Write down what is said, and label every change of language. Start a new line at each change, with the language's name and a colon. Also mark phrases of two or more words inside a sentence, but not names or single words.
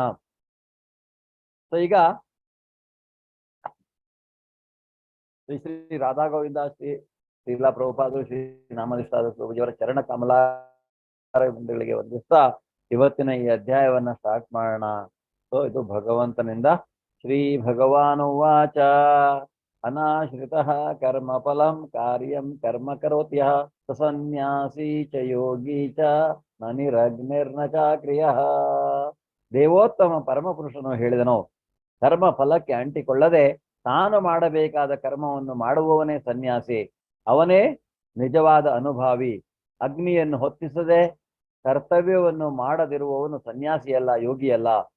Kannada: ಸೊ ಈಗ ಶ್ರೀ ರಾಧಾ ಗೋವಿಂದ, ಶ್ರೀಲಾ ಪ್ರಭುಪಾದರು, ಶ್ರೀ ನಾಮನಿಷ್ಠಾದ ಪ್ರಭುಜಿಯವರ ಚರಣ ಕಮಲಗಳಿಗೆ ವಂದಿಸ್ತಾ ಇವತ್ತಿನ ಈ ಅಧ್ಯಾಯವನ್ನ ಸ್ಟಾರ್ಟ್ ಮಾಡೋಣ. ಸೊ ಇದು ಭಗವಂತನಿಂದ.
Sanskrit: ಶ್ರೀ ಭಗವಾನುವಾಚ ಅನಾಶ್ರಿತಃ ಕರ್ಮ ಫಲಂ ಕಾರ್ಯಂ ಕರ್ಮ ಕರೋತ್ಯಃ ಸನ್ಯಾಸಿ ಚ ಯೋಗಿ ಚ ನ ನಿರಗ್ನಿರ್ನ ಚಾಕ್ರಿಯಃ.
Kannada: ದೇವೋತ್ತಮ ಪರಮಪುರುಷನು ಹೇಳಿದನು, ಕರ್ಮ ಫಲಕ್ಕೆ ಅಂಟಿಕೊಳ್ಳದೆ ತಾನು ಮಾಡಬೇಕಾದ ಕರ್ಮವನ್ನು ಮಾಡುವವನೇ ಸನ್ಯಾಸಿ, ಅವನೇ ನಿಜವಾದ ಅನುಭಾವಿ. ಅಗ್ನಿಯನ್ನು ಹೊತ್ತಿಸದೆ ಕರ್ತವ್ಯವನ್ನು ಮಾಡದಿರುವವನು ಸನ್ಯಾಸಿಯಲ್ಲ, ಯೋಗಿಯಲ್ಲ.